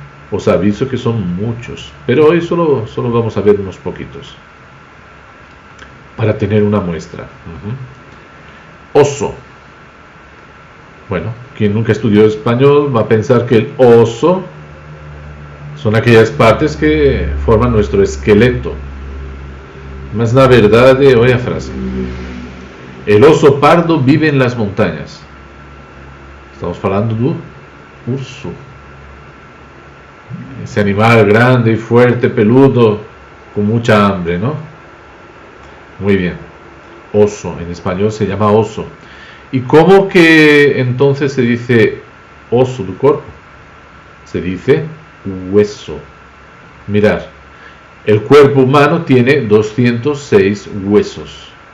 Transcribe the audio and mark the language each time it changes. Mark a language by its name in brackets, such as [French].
[Spanish] Os aviso que son muchos, pero hoy solo vamos a ver unos poquitos para tener una muestra. Oso. Bueno, quien nunca estudió español va a pensar que el oso son aquellas partes que forman nuestro esqueleto. [Portuguese] Mas na verdade, olha a frase. [Spanish] El oso pardo vive en las montañas. [Portuguese] Estamos falando do urso. [Spanish] Ese animal grande y fuerte, peludo, con mucha hambre, ¿no? Muy bien. Oso, en español se llama oso. ¿Y cómo que entonces se dice oso del cuerpo? Se dice hueso. Mirad, el cuerpo humano tiene 206 huesos.